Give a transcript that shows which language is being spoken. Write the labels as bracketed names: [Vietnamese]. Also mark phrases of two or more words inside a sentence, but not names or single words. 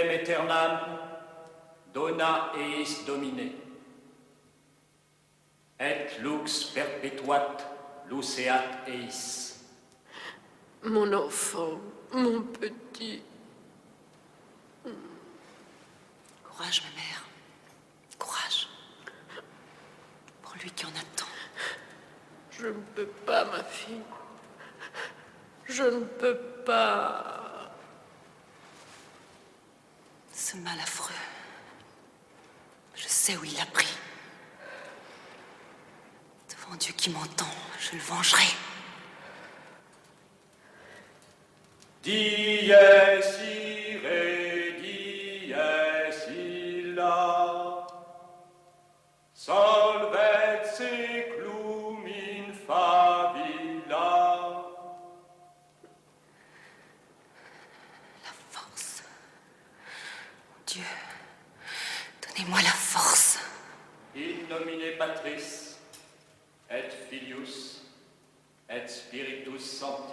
[Latin] aeternam, dona eis Domine. Et lux perpetuat luceat eis. [French] Mon enfant, mon petit. Courage, ma mère. Courage. Pour lui qui en attend. Je ne peux pas, ma fille. Je ne peux pas. Ce mal affreux. Je sais où il l'a pris. Devant Dieu qui m'entend, je le vengerai. [Latin] Dies ire, dies illa, solvet seclum in favilla. [French] La force. Mon Dieu, donnez-moi la force. [Latin] In nomine Patris, et Filius, et Spiritus Sancti.